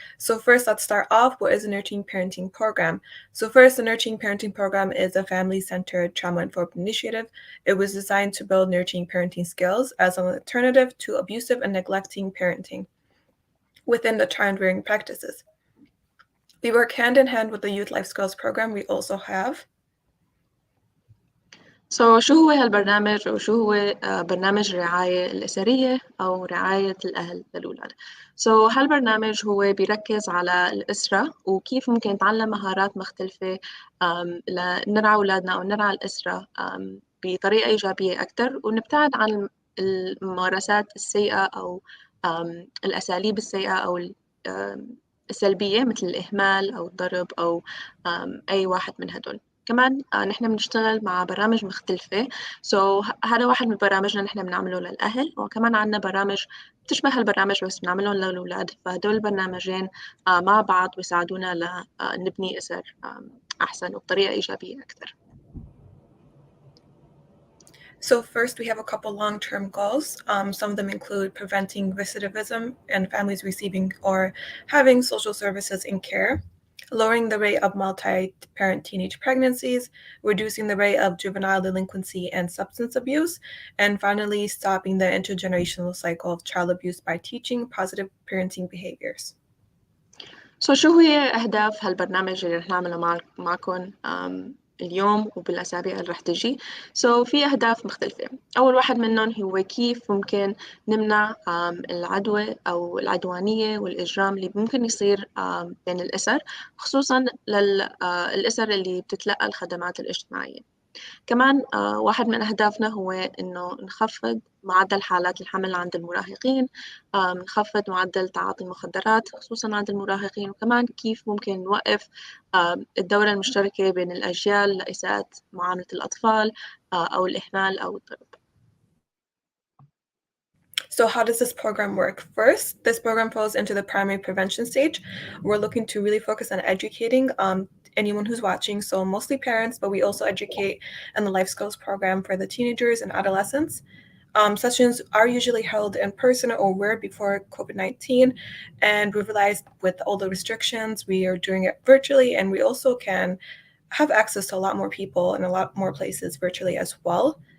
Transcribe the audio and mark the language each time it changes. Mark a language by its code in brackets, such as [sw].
[en] So first, let's start off. What is a Nurturing Parenting program? So first, the Nurturing Parenting program is a family-centered trauma-informed initiative. It was designed to build nurturing parenting skills as an alternative to abusive and neglecting parenting within the child-rearing practices. We work hand in hand with the Youth Life Skills program we also have. [ar] So شو هو هالبرنامج أو شو هو برنامج الرعاية الأسرية أو رعاية الأهل للأولاد. So هالبرنامج هو بيركز على الأسرة وكيف ممكن نتعلم مهارات مختلفة لنرعى أولادنا أو نرعى الأسرة بطريقة إيجابية أكتر، ونبتعد عن الممارسات السيئة أو الأساليب السيئة أو السلبية مثل الإهمال أو الضرب أو أي واحد من هدول. كمان نحن بنشتغل مع برامج مختلفة. هذا واحد من برامجنا نحن بنعمله للأهل، وكمان عنا برامج بتشبه هالبرنامج بس بنعملهم للأولاد. فهدول البرنامجين مع بعض بيساعدونا لنبني أسر أحسن وبطريقة إيجابية أكثر. [en] So first, we have a couple long-term goals. Some of them include preventing recidivism and families receiving or having social services in care, lowering the rate of multi-parent teenage pregnancies, reducing the rate of juvenile delinquency and substance abuse, and finally, stopping the intergenerational cycle of child abuse by teaching positive parenting behaviors. [ar] شو هي أهداف هالبرنامج اللي رح نعمله معكم اليوم وبالأسابيع اللي رح تجي؟ في أهداف مختلفة. أول واحد منهم هو كيف ممكن نمنع العدوى أو العدوانية والإجرام اللي ممكن يصير بين الأسر، خصوصاً للأسر اللي بتتلقى الخدمات الاجتماعية. كمان واحد من أهدافنا هو إنه نخفض معدل حالات الحمل عند المراهقين، نخفض معدل تعاطي المخدرات خصوصاً عند المراهقين، وكمان كيف ممكن نوقف الدورة المشتركة بين الأجيال لإساءة معاملة الأطفال أو الإهمال أو الضرب. [en] So how does this program work? First, this program falls into the primary prevention stage. We're looking to really focus on educating anyone who's watching, so mostly parents, but we also educate in the life skills program for the teenagers and adolescents. Sessions are usually held in person or where before COVID-19, and we've realized with all the restrictions, we are doing it virtually, and we also can have access to a lot more people in a lot more places virtually as well.